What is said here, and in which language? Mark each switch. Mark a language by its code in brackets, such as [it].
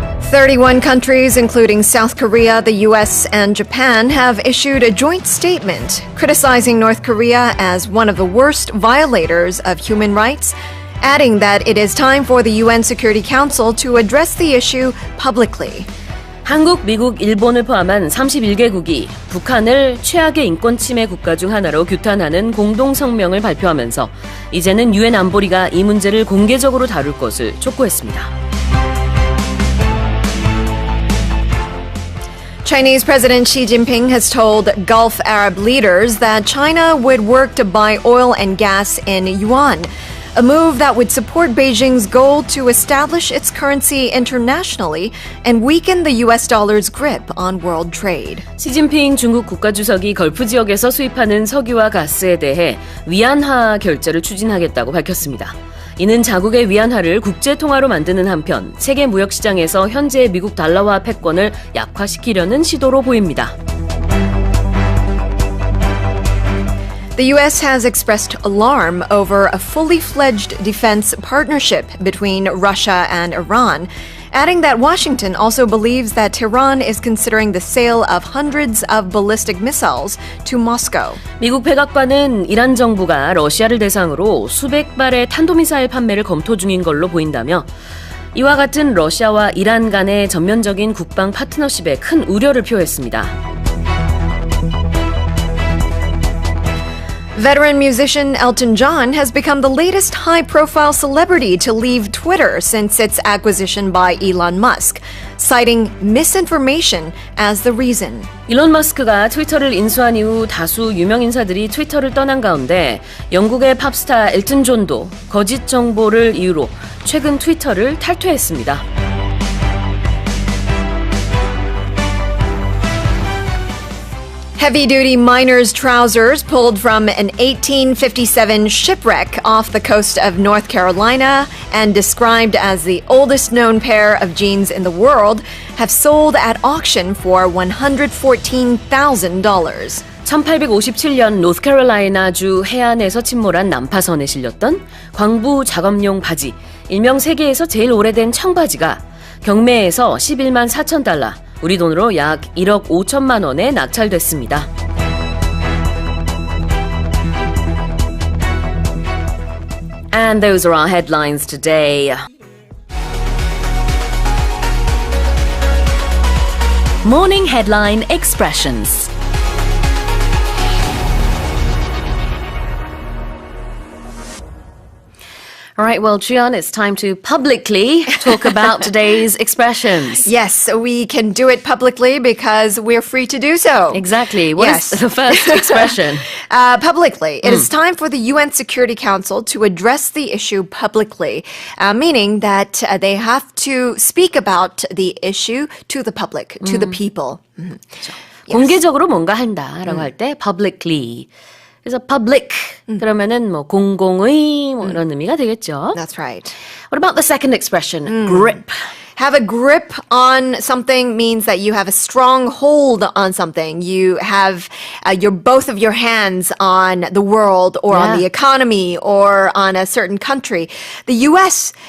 [en] "31 countries, including South Korea, the U.S., and Japan, have issued a joint statement criticizing North Korea as one of the worst violators of human rights, adding that it is time for the UN Security Council to address the issue publicly." [ko] 한국, 미국, 일본을 포함한 31개국이 북한을 최악의 인권 침해 국가 중 하나로 규탄하는 공동 성명을 발표하면서 이제는 유엔 안보리가 이 문제를 공개적으로 다룰 것을 촉구했습니다. [en] Chinese President Xi Jinping has told Gulf Arab leaders that China would work to buy oil and gas in yuan, a move that would support Beijing's goal to establish its currency internationally and weaken the U.S. dollar's grip on world trade. [ko] 시진핑 중국 국가주석이 걸프 지역에서 수입하는 석유와 가스에 대해 위안화 결제를 추진하겠다고 밝혔습니다. 이는 자국의 위안화를 국제통화로 만드는 한편 세계 무역시장에서 현재의 미국 달러화 패권을 약화시키려는 시도로 보입니다. [en] The U.S. has expressed alarm over a fully fledged defense partnership between Russia and Iran, adding that Washington also believes that Tehran is considering the sale of hundreds of ballistic missiles to Moscow. [ko] 미국 백악관은 이란 정부가 러시아를 대상으로 수백 발의 탄도미사일 판매를 검토 중인 걸로 보인다며 이와 같은 러시아와 이란 간의 전면적인 국방 파트너십에 큰 우려를 표했습니다. [en] Veteran musician Elton John has become the latest high-profile celebrity to leave Twitter since its acquisition by Elon Musk, citing misinformation as the reason. [ko] 일론 머스크가 트위터를 인수한 이후 다수 유명 인사들이 트위터를 떠난 가운데 영국의 팝스타 엘튼 존도 거짓 정보를 이유로 최근 트위터를 탈퇴했습니다. [en] Heavy-duty miners' trousers pulled from an 1857 shipwreck off the coast of North Carolina and described as the oldest known pair of jeans in the world have sold at auction for $114,000. [ko] 1857년 노스캐롤라이나주 해안에서 침몰한 난파선에 실렸던 광부 작업용 바지, 일명 세계에서 제일 오래된 청바지가 경매에서 11만 4천 달러, 우리 돈으로 약 1억 5천만 원에 낙찰됐습니다. [en] And those are our headlines today. Morning Headline Expressions. All right, well, Jian, it's time to publicly talk about today's expressions. Yes, we can do it publicly because we're free to do so. Exactly. What's the first expression? Publicly. It is time for the UN Security Council to address the issue publicly, meaning that they have to speak about the issue to the public, to the people. [ko] 그렇죠. 공개적으로 뭔가 한다라고 할 때 publicly. 그래서 public 그러면은 뭐 공공의 뭐 이런 의미가 되겠죠. [en] That's right. What about the second expression? Grip. Have a grip on something means that you have a strong hold on something. You have both of your hands on the world or on the economy or on a certain country. The U.S.